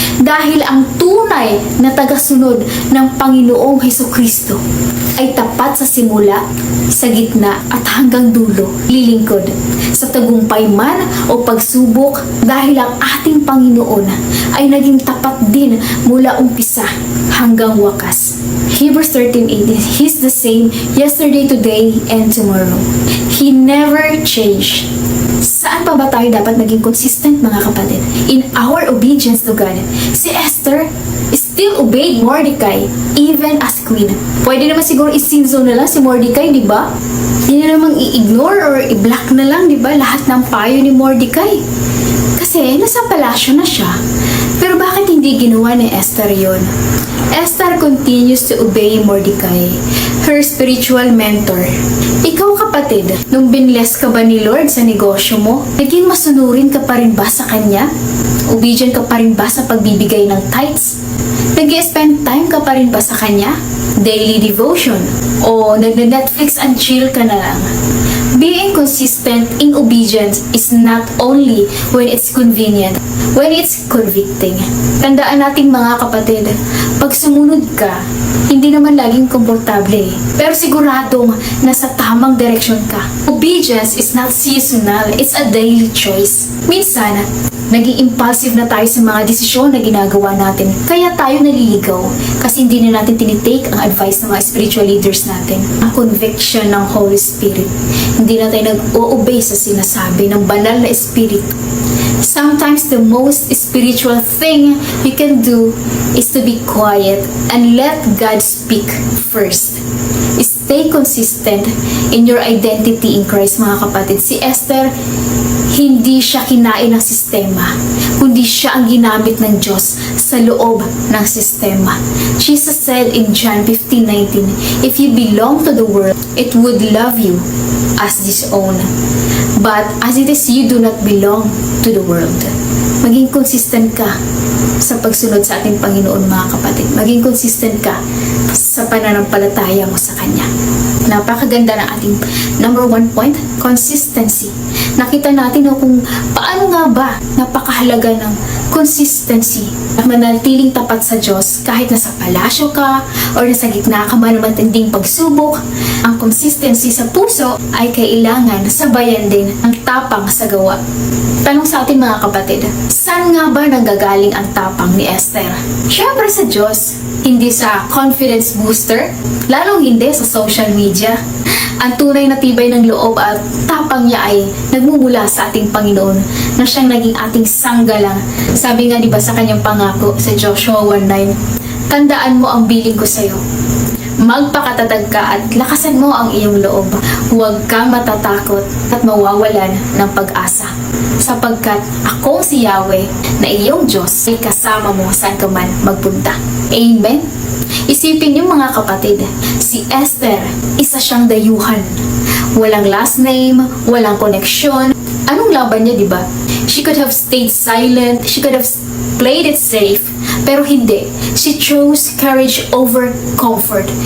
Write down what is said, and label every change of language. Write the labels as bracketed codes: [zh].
[tl] Dahil ang tunay na tagasunod ng Panginoong Hesukristo ay tapat sa simula, sa gitna at hanggang dulo. Lilingkod sa tagumpay man o pagsubok dahil ang ating Panginoon ay naging tapat din mula umpisa hanggang wakas. [en] Hebrews 13:8, He's the same yesterday, today, and tomorrow. He never changed. [tl] Saan pa ba tayo dapat naging consistent mga kapatid? [en] In our obedience to God. Si Esther still obeyed Mordecai even as queen. [tl] Pwede naman siguro isinzo na lang si Mordecai, di ba? Hindi na namang i-ignore or i-block na lang, di ba? Lahat ng payo ni Mordecai. Kasi nasa palasyo na siya. Pero bakit hindi ginawa ni Esther yon? [en] Esther continues to obey Mordecai, her spiritual mentor. [tl] Ikaw kapatid, nung binless ka ba ni Lord sa negosyo mo, naging masunurin ka pa rin ba sa Kanya? Obedient ka pa rin ba sa pagbibigay ng tithes? Nag-spend time ka pa rin ba sa Kanya? Daily devotion? O nag-Netflix and chill ka na lang? [en] Being consistent in obedience is not only when it's convenient, when it's convicting. [tl] Tandaan natin mga kapatid, pag sumunod ka, hindi naman laging komportable. Pero siguradong nasa tamang direksyon ka. [en] Obedience is not seasonal, it's a daily choice. [tl] Minsan, naging impulsive na tayo sa mga desisyon na ginagawa natin. Kaya tayo naliligaw kasi hindi na natin tinitake ang advice ng mga spiritual leaders natin. Ang conviction ng Holy Spirit. Hindi na tayo nag-o-obey sa sinasabi ng banal na Espiritu. [en] Sometimes the most spiritual thing you can do is to be quiet and let God speak first. Stay consistent in your identity in Christ [tl] mga kapatid. Si Esther, hindi siya kinain ng sistema, kundi siya ang ginamit ng Diyos sa loob ng sistema. [en] Jesus said in John 15:19, If you belong to the world, it would love you as its own. But as it is, you do not belong to the world. [tl] Maging consistent ka sa pagsunod sa ating Panginoon mga kapatid. Maging consistent ka sa pananampalataya mo sa Kanya. Napakaganda ng ating number 1 point, consistency. Nakita natin kung paano nga ba napakahalaga ng consistency at manatiling tapat sa Diyos kahit nasa palasyo ka o nasa gitna ka man ng matinding pagsubok. Ang consistency sa puso ay kailangan sabayan din ng tapang sa gawa. Tanong sa atin mga kapatid, saan nga ba nanggagaling ang tapang ni Esther? Siyempre sa Diyos, hindi sa confidence booster, lalong hindi sa social media. Ang tunay na tibay ng loob at tapang niya ay nagmumula sa ating Panginoon na siyang naging ating sanggalang. Sabi nga diba sa kanyang pangako sa Joshua 1:9, tandaan mo ang bilin ko sa iyo. Magpakatatag ka at lakasan mo ang iyong loob. Huwag kang matatakot at mawawalan ng pag-asa. Sapagkat ako si Yahweh na iyong Diyos ay kasama mo saan ka man magpunta. Amen? Isipin niyo mga kapatid, si Esther, isa siyang dayuhan. Walang last name, walang koneksyon. Anong laban niya, di ba? [en] She could have stayed silent, she could have played it safe, [tl] pero hindi. [en] She chose courage over comfort.